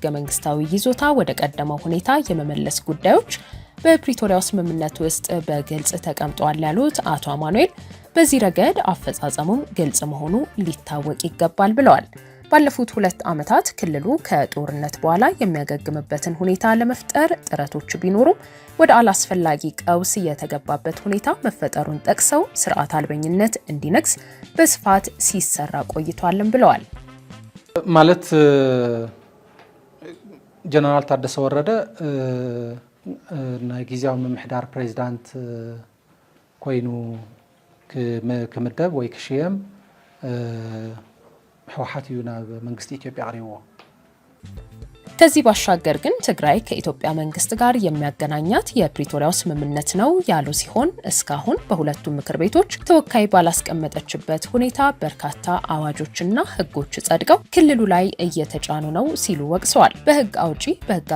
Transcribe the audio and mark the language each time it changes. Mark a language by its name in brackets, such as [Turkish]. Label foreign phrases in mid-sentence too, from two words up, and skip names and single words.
[Amharic] መንግስታዊ ይዞታ ወደ ቀደመው ሁኔታ የመመለስ ጉዳዮች በፕሪቶሪያው ስምምነት ውስጥ በግልጽ ተቀምጧል ያሉት አቶ አማኑኤል በዚህ ረገድ አፈጻጸሙም ግልጽ መሆኑ ሊታወቅ ይገባል ብለዋል። ባለፉት 2 ዓመታት ክልሉ ከጦርነት በኋላ የሚያገግምበትን ሁኔታ ለመፍጠር ጥረቶች ቢኖሩም ወደ አላስፈላጊ ቀውስ የተገባበት ሁኔታ መፈጠሩን ጠቅሰው ስርዓት አልበኝነት እንዲነግስ በስፋት ሲሰራ ቆይቷልም ብለዋል። [Tigrinya] ማለት ጀነራል ታደሰ ወረደ ናይ ጊዜያዊ ምምሕዳር ፕሬዝዳንት ኮይኑ ክምደብ ወይ ክሽየም ህወሓት እዩ ናብ መንግስቲ ኢትዮጵያ ቀሪብዎ። [Amharic] ከዚህ ባሻገር ግን ትግራይ ከኢትዮጵያ መንግስት ጋር የሚያገናኛት የፕሪቶሪያው ስምምነት ነው ያሉ ሲሆን እስካሁን በሁለቱም ምክር ቤቶች ተወካይ ባላስቀመጠችበት ሁኔታ በርካታ አዋጆችና ህጎች ጸድቀው ክልሉ ላይ እየተጫኑ ነው ሲሉ ወቅሰዋል። በህግ አውጪ በህግ